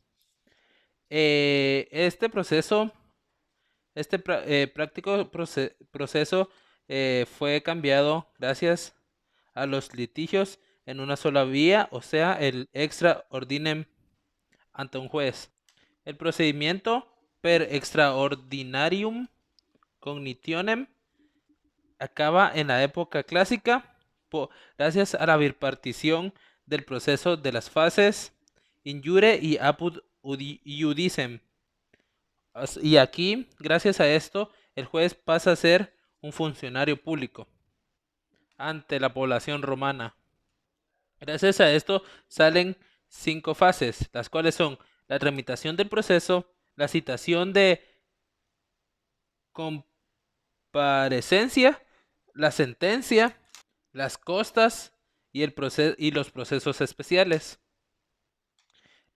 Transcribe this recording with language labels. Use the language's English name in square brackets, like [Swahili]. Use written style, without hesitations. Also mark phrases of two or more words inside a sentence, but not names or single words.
[Spanish] Este práctico proceso fue cambiado gracias a los litigios en una sola vía, o sea, el [Latin] extra ordinem [Spanish] ante un juez. El procedimiento [Latin] per extraordinarium cognitionem [Spanish] acaba en la época clásica gracias a la bipartición del proceso de las fases injure y [Latin] apud iudicem. [Spanish] Y aquí, gracias a esto, el juez pasa a ser un funcionario público ante la población romana. Gracias a esto salen 5 fases, las cuales son la tramitación del proceso, la citación de comparecencia, la sentencia, las costas y los procesos especiales.